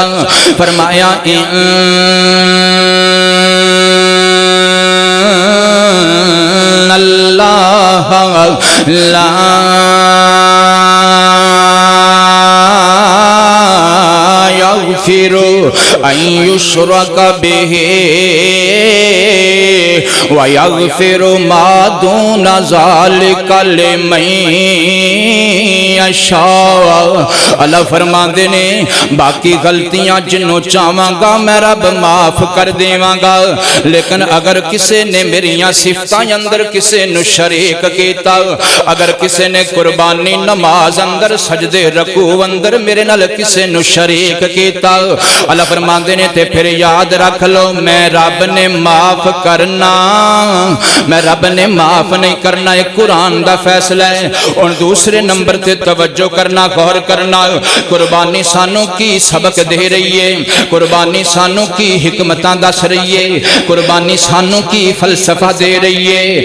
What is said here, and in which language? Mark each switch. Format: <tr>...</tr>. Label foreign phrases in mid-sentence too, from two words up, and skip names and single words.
<ar>فرمایا اللہ لا یغفر ان یشرک بہ ویغفر ما دون ذالک لمن یشاء۔</ar> <pa>اللہ فرماندے نے باقی غلطیاں جنوں چاہواں گا میں رب معاف کر دیواں گا، لیکن اگر کسے نے میریاں صفتاں اندر کسے نو شریک کیتا، اگر کسے نے قربانی نماز اندر سجدے رکوع اندر میرے نال کسے نو شریک کیتا، اللہ فرماندے نے تے پھر یاد رکھ لو میں رب نے معاف کرنا، میں رب نے معاف نہیں کرنا۔ ایک قرآن دا فیصلہ ہے۔ اور دوسرے نمبر تے توجہ کرنا، غور کرنا، قربانی سانوں کی سبق دے رہی ہے، قربانی سانوں کی حکمتاں دس رہی ہے، قربانی سانوں کی فلسفہ دے رہی ہے۔</pa>